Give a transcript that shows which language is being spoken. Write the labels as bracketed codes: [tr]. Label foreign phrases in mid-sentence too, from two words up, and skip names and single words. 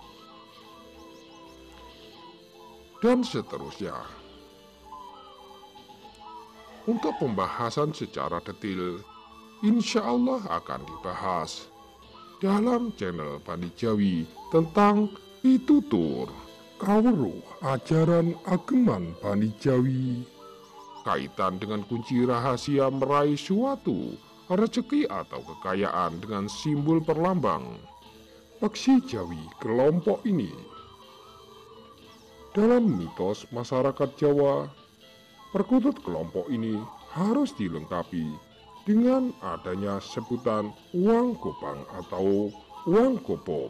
[id] Dan seterusnya. Untuk pembahasan secara detail, [ar] إن شاء الله [id] akan dibahas dalam channel Bani Jawi tentang pitutur, kaweruh, ajaran ageman Bani Jawi, kaitan dengan kunci rahasia meraih suatu rezeki atau kekayaan dengan simbol perlambang Koksi Jawi kelompok ini. Dalam mitos masyarakat Jawa, perkutut kelompok ini harus dilengkapi dengan adanya sebutan uang gopang atau uang gopok.